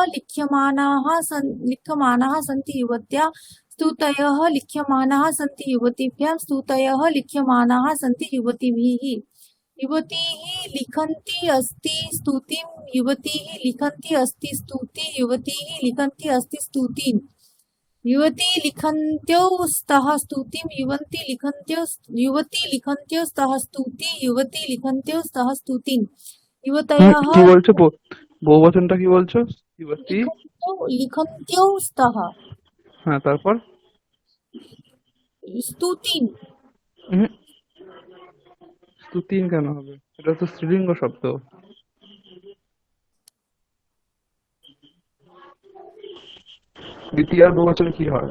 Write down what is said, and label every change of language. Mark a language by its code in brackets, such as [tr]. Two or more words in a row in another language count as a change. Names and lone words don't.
[sa] लिख्यमानाः सन्ति युवत्या स्तुतयः लिख्यमानाः सन्ति युवतीभ्यां स्तुतयः लिख्यमानाः सन्ति युवतीभिः युवतीः लिखन्ति अस्ति स्तुतिं युवतीः लिखन्ति अस्ति स्तुति युवतीः लिखन्ति अस्ति स्तुतिं युवती लिखन्त्यो स्तः स्तुतिं युवती लिखन्त्यो स्तः स्तुति युवती लिखन्त्यो स्तः स्तुतिं युवतयः [bn] কি বলছো? বহুবচনটা কি বলছো? যুবতী। [sa] लिखन्त्यो स्तः [bn] হ্যাঁ, তারপর स्तुतिं স্তুতিন কেন হবে? এটা তো স্ত্রীলিঙ্গ শব্দ। দ্বিতীয় আর বহুবচন কি হয়?